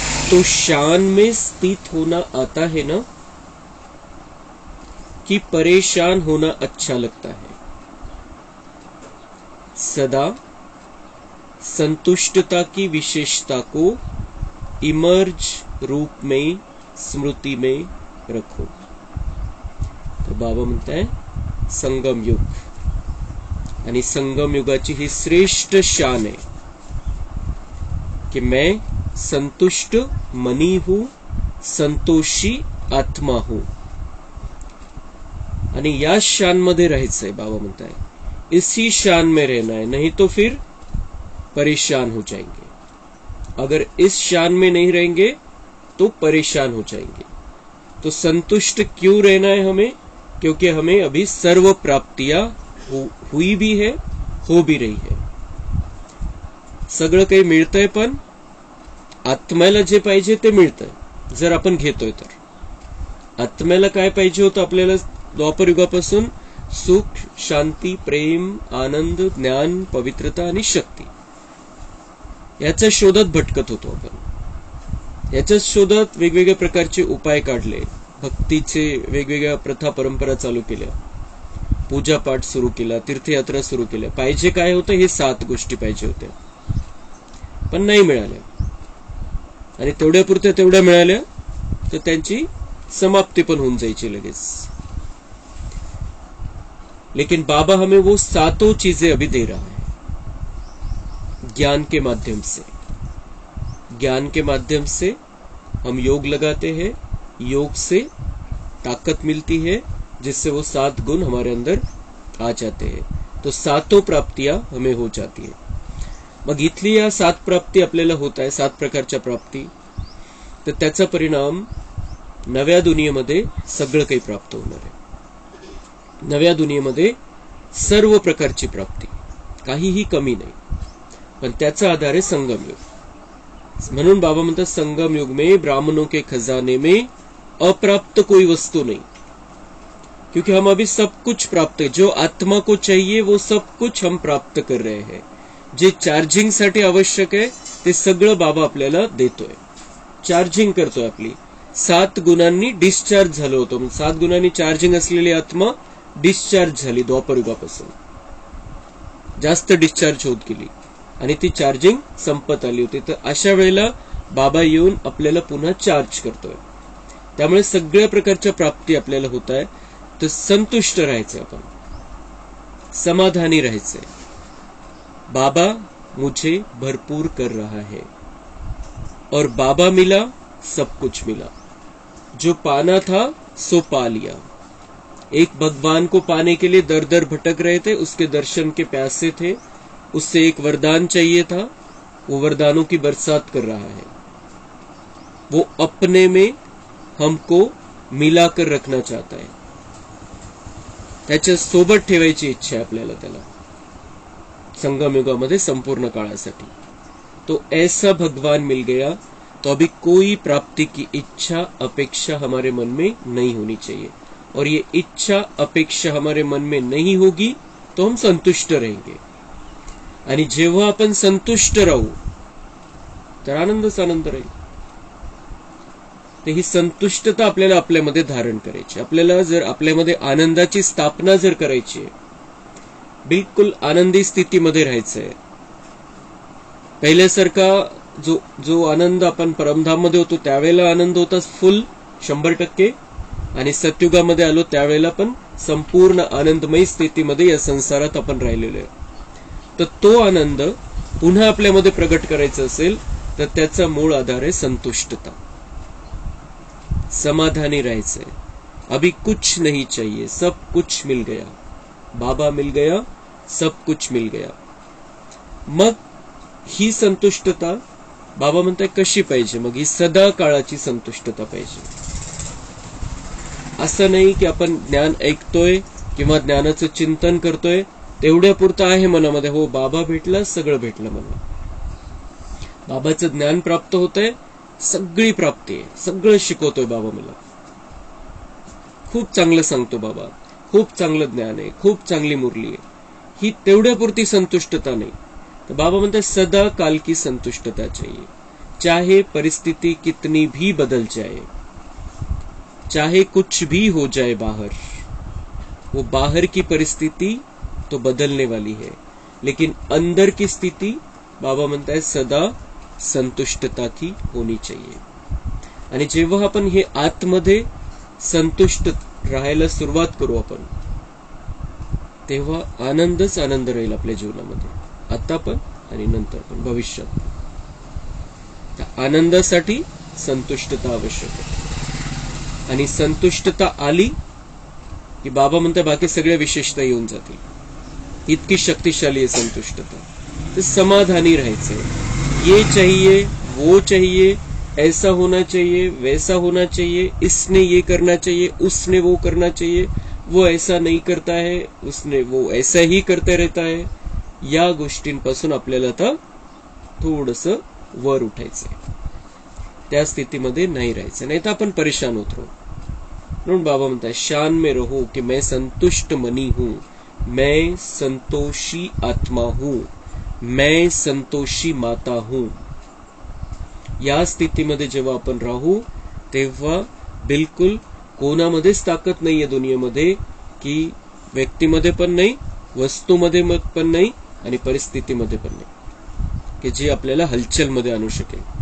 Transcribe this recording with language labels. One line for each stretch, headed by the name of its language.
Hindi: तो शान में स्थित होना आता है ना, कि परेशान होना अच्छा लगता है। सदा संतुष्टता की विशेषता को इमर्ज रूप में स्मृती में रखो.
Marathi: तर बाबा म्हणताय संगम युग, आणि संगम युगाची ही श्रेष्ठ शान आहे कि
Hindi: मैं संतुष्ट मनी हूं, संतोषी आत्मा हूं.
Marathi: आणि या शान मध्ये राहायचंय. बाबा म्हणताय
Hindi: इसी शान में रहना है, नहीं तो फिर परेशान हो जाएंगे. अगर इस शान में नहीं रहेंगे तो परेशान हो जाएंगे. तो संतुष्ट क्यों रहना है हमें? क्योंकि हमें अभी सर्व प्राप्तियां हुई भी है, हो भी रही है.
Marathi: सगळं काही मिळतंय, पण आत्म्याला जे पाहिजे ते मिळतंय जर आपण घेतोय तर. आत्म्याला काय पाहिजे होतं आपल्याला द्वापर युगापासून? सुख, शांती, प्रेम, आनंद, ज्ञान, पवित्रता आणि शक्ती. याच्या शोधात भटकत होतो आपण. याच्या शोधात वेगवेगळ्या प्रकारचे उपाय काढले, भक्तीचे वेगवेगळ्या प्रथा परंपरा चालू केल्या, पूजापाठ सुरू केला, तीर्थयात्रा सुरू केल्या. पाहिजे काय होतं? हे 7 गोष्टी पाहिजे होत्या, पण नाही मिळाल्या. आणि तेवढ्यापुरत्या तेवढ्या मिळाल्या तर त्यांची समाप्ती पण होऊन जायची लगेच.
Hindi: लेकिन बाबा हमें वो 7 चीजें अभी दे रहा है ज्ञान के माध्यम से. ज्ञान के माध्यम से हम योग लगाते हैं, योग से ताकत मिलती है, जिससे वो 7 गुण हमारे अंदर आ जाते हैं. तो 7 प्राप्तियां हमें हो जाती है.
Marathi: मग इथली या 7 प्राप्ती आपल्याला होत आहे, 7 प्रकारच्या प्राप्ती. तर त्याचा परिणाम नव्या दुनियेमध्ये सगळं काही प्राप्त होणार आहे. नव्या दुनियेमध्ये सर्व प्रकारची प्राप्ती, काहीही कमी नाही. पण त्याचा आधार आहे संगम युग. म्हणून बाबा म्हणतात
Hindi: संगम युग में ब्राह्मणों के खजाने में अप्राप्त कोई वस्तु नहीं, क्योंकि हम अभी सब कुछ प्राप्त, जो आत्मा को चाहिए वो सब कुछ हम प्राप्त कर रहे हैं.
Marathi: जे चार्जिंग साठी आवश्यक आहे ते सगळं बाबा आपल्याला देतोय. चार्जिंग करतोय आपली. 7 गुणांनी डिस्चार्ज झालो होतो. 7 गुणांनी चार्जिंग असलेली आत्मा डिस्चार्ज झाली द्वापर युगापासून, जास्त डिस्चार्ज होत गेली आणि ती चार्जिंग संपत आली होती. तर अशा वेळेला बाबा येऊन आपल्याला पुन्हा चार्ज करतोय. त्यामुळे सगळ्या प्रकारच्या प्राप्ती आपल्याला होत आहे. तर संतुष्ट राहायचंय, आपण समाधानी राहायचंय.
Hindi: बाबा मुझे भरपूर कर रहा है और बाबा मिला, सब कुछ मिला. जो पाना था सो पा लिया. एक भगवान को पाने के लिए दर दर भटक रहे थे, उसके दर्शन के प्यासे थे, उससे एक वरदान चाहिए था, वो वरदानों की बरसात कर रहा है. वो अपने में हमको मिलाकर रखना चाहता है.
Marathi: त्याच्या सोबत ठेवायची इच्छा आहे आपल्याला त्याला संगम युगामध्ये संपूर्ण काळासाठी.
Hindi: तो ऐसा भगवान मिल गया, तो अभी कोई प्राप्ति की इच्छा अपेक्षा हमारे मन में नहीं होनी चाहिए. और ये इच्छा अपेक्षा हमारे मन में नहीं होगी तो हम संतुष्ट रहेंगे.
Marathi: आणि जेव्हा आपण संतुष्ट राहू तर आनंदच आनंद राहील. तर ही संतुष्टता आपल्याला आपल्यामध्ये धारण करायची. आपल्याला जर आपल्यामध्ये आनंदाची स्थापना जर करायची आहे, बिलकुल आनंदी स्थितीमध्ये राहायचंय. पहिल्यासारखा जो आनंद आपण परमधाम मध्ये होतो त्यावेळेला आनंद होता फुल 100%, आणि सतयुगामध्ये आलो त्यावेळेला पण संपूर्ण आनंदमयी स्थितीमध्ये या संसारात आपण राहिलेलो आहे. तर तो आनंद पुन्हा आपल्यामध्ये प्रगट करायचा असेल तर त्याचा मूळ आधार आहे संतुष्टता. समाधानी राहायचंय.
Hindi: अभी कुछ नहीं चाहिए, सब कुछ मिल गया. बाबा मिल गया, सब कुछ मिल गया.
Marathi: मग ही संतुष्टता बाबा म्हणताय कशी पाहिजे? मग ही सदा काळाची संतुष्टता पाहिजे. असं नाही की आपण ज्ञान ऐकतोय किंवा ज्ञानाचं चिंतन करतोय तेवढ्या पुरतं आहे मनामध्ये, हो बाबा भेटला सगळं भेटलं मला, बाबाचं ज्ञान प्राप्त होतंय, सगळी प्राप्ती आहे, सगळं शिकवतोय बाबा मला, खूप चांगलं सांगतो बाबा, खूप चांगलं ज्ञान आहे, खूप चांगली मुरली आहे, ही तेवढ्यापुरती संतुष्टता नाही. तर बाबा म्हणतात
Hindi: सदा काल की संतुष्टता चाहिए, चाहे परिस्थिति कितनी भी बदल जाए, चाहे कुछ भी हो जाए बाहर, वो बाहर की परिस्थिति तो बदलने वाली है, लेकिन अंदर की स्थिति
Marathi: बाबा म्हणताय
Hindi: सदा संतुष्टता की होनी चाहिए.
Marathi: आणि जेव्हा आपण हे आतमध्ये संतुष्ट राहायला सुरुवात करू आपण, तेव्हा आनंदच आनंद राहील आपल्या जीवनामध्ये, आता पण आणि नंतर पण, भविष्यात. त्या आनंदासाठी संतुष्टता आवश्यक आहे. आणि संतुष्टता आली की बाबा म्हणतात बाकी सगळ्या विशेषता येऊन जातील. इतकी शक्तिशाली आहे संतुष्टता. तर समाधानी राहायचंय.
Hindi: ये चाहिए, वो चाहिए, ऐसा होना चाहिए, वैसा होना चाहिए, इसने ये करना चाहिए, उसने वो करना चाहिए, वो ऐसा नहीं करता है, उसने वो ऐसा ही करता रहता है.
Marathi: या गोष्टींपासून आपल्याला आता थोडंसं वर उठायचंय. त्या स्थितीमध्ये नाही राहायचं, नाही तर आपण परेशान होत राहू. म्हणून बाबा म्हणतात
Hindi: शान में रहो कि मैं संतुष्ट मनी हूं, मैं संतोषी आत्मा हूं, मैं संतोषी माता हूं.
Marathi: या स्थितीमध्ये जेव्हा आपण राहू तेव्हा बिलकुल कोणामध्येच ताकद नाहीये दुनियेमध्ये, की व्यक्तीमध्ये पण नाही, वस्तूमध्ये पण नाही आणि परिस्थितीमध्ये पण नाही, की जी आपल्याला हलचलमध्ये आणू शकेल.